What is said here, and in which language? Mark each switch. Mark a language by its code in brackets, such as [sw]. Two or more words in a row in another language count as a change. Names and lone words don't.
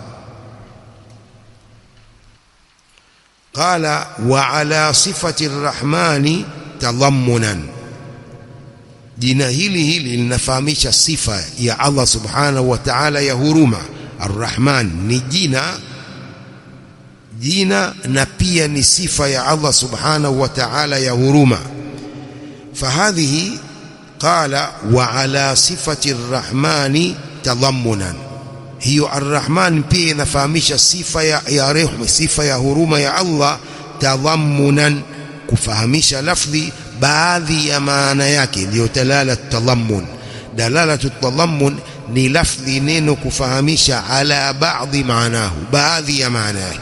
[ar] قال وعلى صفة الرحمن تضمنا, [sw] jina hili linafahamisha sifa ya Allah [ar] سبحانه وتعالى [sw] ya huruma. Ar-Rahman ni jina na pia ni sifa ya Allah [ar] سبحانه وتعالى [sw] ya huruma. [ar] فهذه قال وعلى صفة الرحمن تضمنا. هي الرحمن [sw] pia inafahamisha sifa ya rehema, sifa ya huruma ya Allah, tadhammunan, kufahamisha lafdhi baadhi ya maana yake, ndio [ar] دلالة التضمن. دلالة التضمن [sw] ni lafdhi neno kufahamisha ala baadhi maanahu, baadhi ya maana yake.